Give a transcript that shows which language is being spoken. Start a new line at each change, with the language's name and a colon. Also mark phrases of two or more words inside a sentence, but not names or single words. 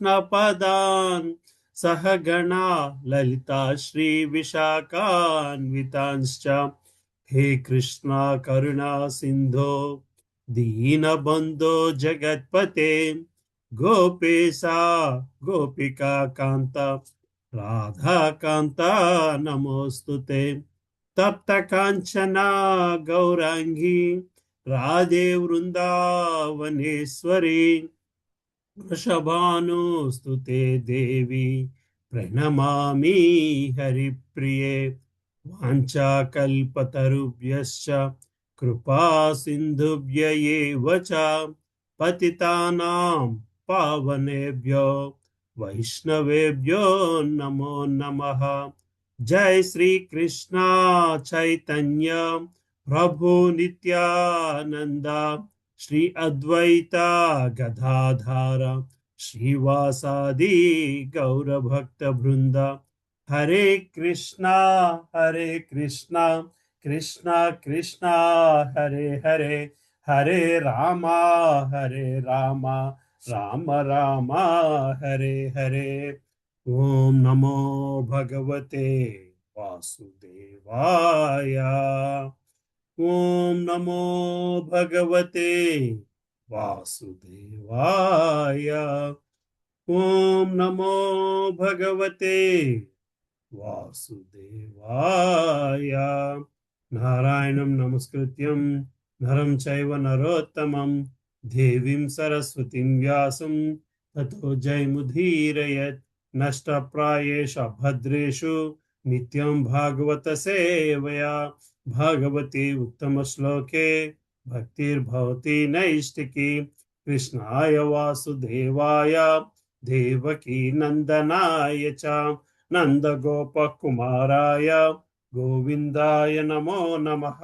Sanskrit: పదాన్ సహగణా లలితా శ్రీ విశాఖాన్వితాంశ్చ హే కృష్ణ కరుణా సింధో దీనబంధో జగత్పతే గోపేశా గోపికా కాంత రాధాకాంత నమోస్తుతే తప్త కాంచనా గౌరాంగి రాధే వృందావనేశ్వరి వృషభానుస్తుతే దేవి ప్రణమామి హరిప్రియే వాంఛాకల్పతరుభ్యశ్చ కృపా సింధుభ్య ఏవ చ పతితానాం పావనేభ్యో వైష్ణవేభ్యో నమో నమః. జై శ్రీ కృష్ణ చైతన్య ప్రభు నిత్యానంద శ్రీ అద్వైత గదాధార శ్రీవాసాది గౌరభక్త బృంద. హరే కృష్ణ కృష్ణ కృష్ణ హరే హరే, హరే రామ రామ రామ హరే హరే. ఓం నమో భగవతే వాసుదేవాయ. ఓం నమో భగవతే వాసుదేవాయ. ఓం నమో భగవతే వాసుదేవాయ. నారాయణం నమస్కృత్యం నరం చైవ నరోత్తమం దేవీం సరస్వతిం వ్యాసం తతో జయముదీరయత్. నష్టప్రాయేషు అభద్రేషు నిత్యం భాగవత సేవయా భాగవతే ఉత్తమ శ్లోకే భక్తిర్భవతి నైష్టికి. కృష్ణాయ వాసుదేవాయ దేవకీ నందనాయ చ నందగోపకుమారాయ గోవిందాయ నమో నమః.